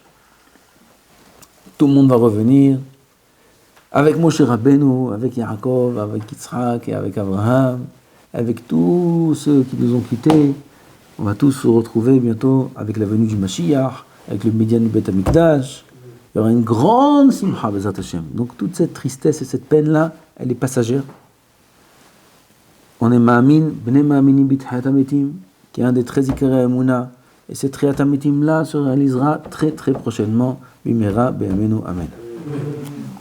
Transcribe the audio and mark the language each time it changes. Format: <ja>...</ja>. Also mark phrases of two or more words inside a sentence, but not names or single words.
<fr>Tout le monde va revenir. Avec Moshe Rabbeinu, avec Yaakov, avec Yitzhak et avec Abraham, avec tous ceux qui nous ont quittés. On va tous se retrouver bientôt avec la venue du Mashiach, avec le Médian du</fr> <he>בית המקדש.</he> <fr>Il y aura une grande</fr> <he>שמחה בעזרת השם.</he> <fr>Donc toute cette tristesse et cette peine-là, elle est passagère. On est</fr> <he>מאמין בני מאמינים בתחיית המתים,</he> <fr>qui est un des 13</fr> <he>עיקרי אמונה.</he> <fr>Et cette</fr> <he>תחיית המתים-</he> <fr>là se réalisera très très prochainement.</fr> <he>במהרה בימינו אמן.</he>